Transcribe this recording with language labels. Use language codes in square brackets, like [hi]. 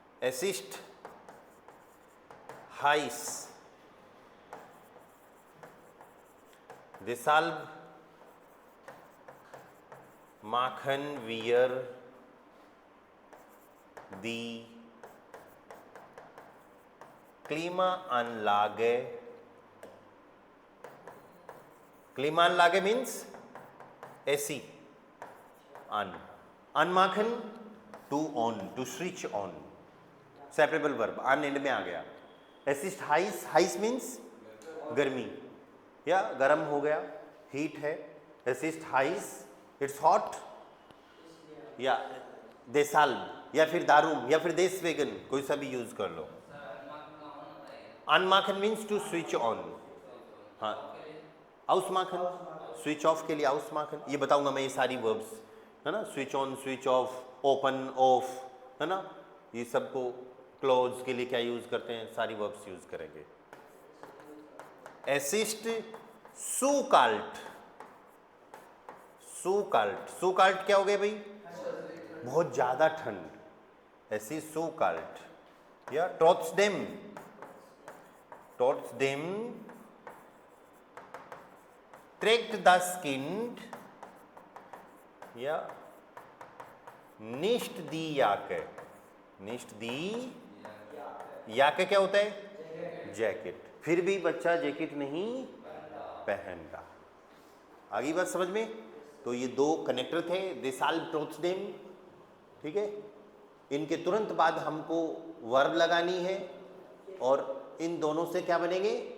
[de] असिस्ट, हाइस, deshalb machen wir die Klimaanlage, [en] Klimaanlage means AC, on, unmachen to on, to switch on, separable verb, on end [hi] में आ गया। [de] assist heiß, [hi] heiß means गर्मी, या गर्म हो गया, हीट है। [de] assist heiß, [en] it's hot, [hi] या देसाल्व, या फिर दारूम, या फिर देसवेगन, कोई सा भी यूज कर लो। अनमाखन मीन्स टू स्विच ऑन, हाँ, आउसमाखन स्विच ऑफ के लिए आउसमाखन, ये बताऊंगा मैं ये सारी वर्ब्स, है ना, switch on, switch off, open, of, है ना, ये सबको क्लोज के लिए क्या यूज करते हैं, सारी वर्ब्स यूज करेंगे। एसिस्ट, सुकाल्ट, सुकाल्ट, सुकाल्ट क्या हो गया भाई? बहुत ज्यादा ठंड, ऐसी सुकाल्ट। [de] या ट्रॉट्सडेम, ट्रॉट्सडेम trägt das Kind, ja, nicht die Jacke, nicht die Jacke [hi] क्या होता है? जैकेट, फिर भी बच्चा जैकेट नहीं पहनता। आगे बात समझ में? तो ये दो कनेक्टर थे, देसाल्व, ट्रॉट्सडेम। ठीक है, इनके तुरंत बाद हमको वर्ब लगानी है, और इन दोनों से क्या बनेंगे?